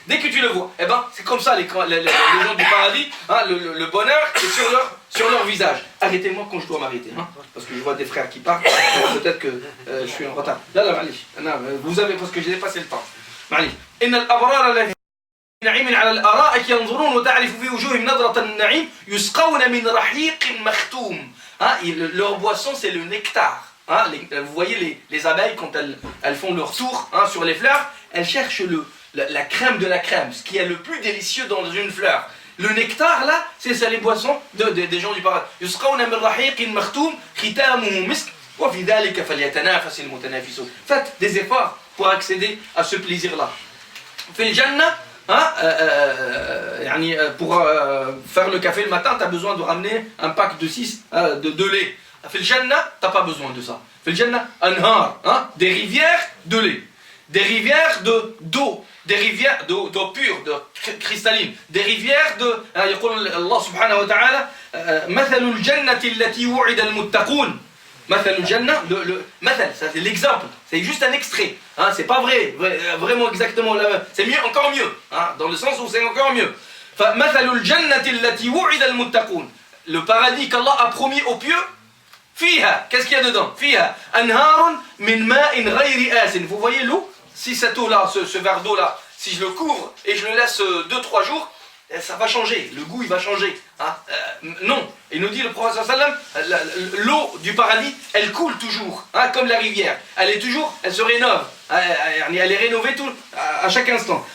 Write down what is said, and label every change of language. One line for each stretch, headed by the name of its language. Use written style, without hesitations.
French: Dès que tu le vois, c'est comme ça les gens du paradis, le bonheur est sur leur visage. Arrêtez-moi quand je dois m'arrêter, parce que je vois des frères qui partent, peut-être que je suis en retard. Là, vous avez, parce que j'ai dépassé le temps.
Arabic: نعيم على الأرائك ينظرون وتعرف في وجوههم نظرة النعيم يسقون من رحيق مختوم.
French: Leur boisson, c'est le nectar. Vous voyez les abeilles, quand elles font leur tour sur les fleurs, elles cherchent la crème de la crème, ce qui est le plus délicieux dans une fleur. Le nectar, là, c'est ça, les boissons des gens du paradis.
Arabic: يسقون من رحيق مختوم ختامه مسك وفي ذلك فليتنافس المتنافسون.
French: Faites des efforts pour accéder à ce plaisir-là.
Arabic: في الجنة,
French: pour faire le café le matin, tu as besoin de ramener un pack de 6 de lait. Fil Jannah, tu n'as pas besoin de ça.
Arabic: Fil Jannah, anhar,
French: des rivières de lait, des rivières d'eau, des rivières d'eau pure, de cristalline, des rivières de.
Arabic: يقول الله سبحانه وتعالى مثل الجنة التي وعد المتقون. مثل الجنة, مثل,
French: ça c'est l'exemple, c'est juste un extrait, c'est pas vraiment exactement la même, c'est mieux, encore mieux, dans le sens où c'est encore mieux.
Arabic: فمثل الجنة التي وعد المتقون,
French: le paradis qu'Allah a promis aux pieux,
Arabic: فيها,
French: qu'est-ce qu'il y a dedans?
Arabic: فيها أنهار من ماء غير آسن.
French: Vous voyez l'eau, si cette eau là, ce verre d'eau là, si je le couvre et je le laisse 2-3 jours, ça va changer, le goût il va changer. Non, il nous dit le prophète sallam, l'eau du paradis, elle coule toujours, comme la rivière. Elle se rénove, elle est rénovée à chaque instant.